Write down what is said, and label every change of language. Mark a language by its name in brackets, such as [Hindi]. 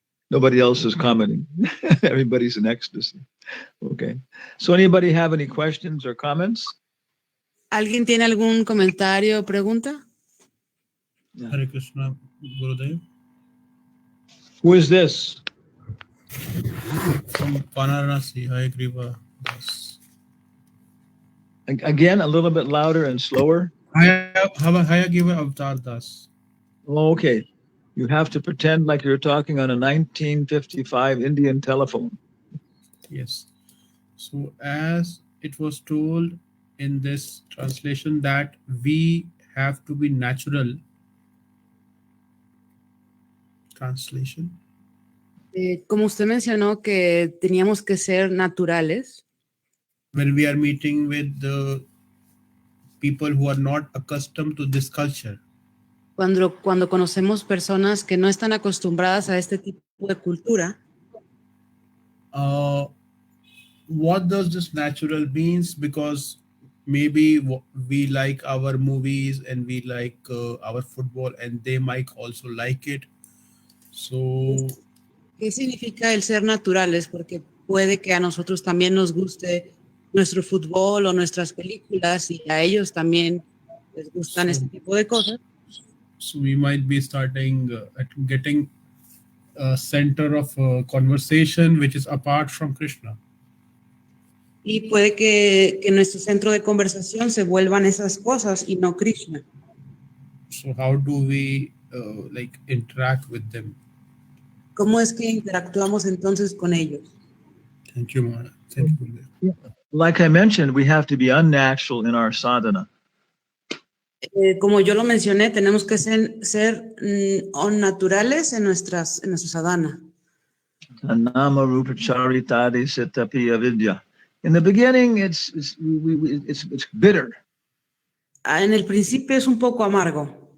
[English] Nobody else is commenting. Everybody's in ecstasy. Okay. So anybody have any questions or comments? [Spanish] ¿Alguien tiene algún comentario o pregunta? [English] Hare Krishna, Gurudev. Who is this? From Varanasi, Hare Kripa Das. Again, a little bit louder and slower. Hare Kripa Avatar Das. Oh, okay. You have to pretend like you're talking on a 1955 Indian telephone. Yes. So as it was told in this translation that we have to be natural. Translation. [Spanish] Como usted mencionó que teníamos que ser naturales. [English] When we are meeting with the people who are not accustomed to this culture. [Spanish] Cuando conocemos personas que no están acostumbradas a este tipo de cultura. [English] What does this natural means? Because maybe we like our movies and we like our football and they might also like it. So, [Spanish] ¿qué significa el ser naturales? Porque puede que a nosotros también nos guste nuestro fútbol o nuestras películas y a ellos también les gustan este tipo de cosas. [English] So we might be starting getting a center of conversation which is apart from Krishna. [Spanish] Y puede que nuestro centro de conversación se vuelvan esas cosas y no Krishna. [English] So how do we interact with them? [Spanish] ¿Cómo es que interactuamos entonces con ellos? [English] Thank you, Maharaj. Thank you. Yeah. Like I mentioned, we have to be unnatural in our sadhana. [Spanish] Como yo lo mencioné, tenemos que ser naturales en nuestra sadhana. [Sanskrit] Nama rupa charitadi sitapi avidya. [English] In the beginning, it's bitter. [Spanish] En el principio es un poco amargo.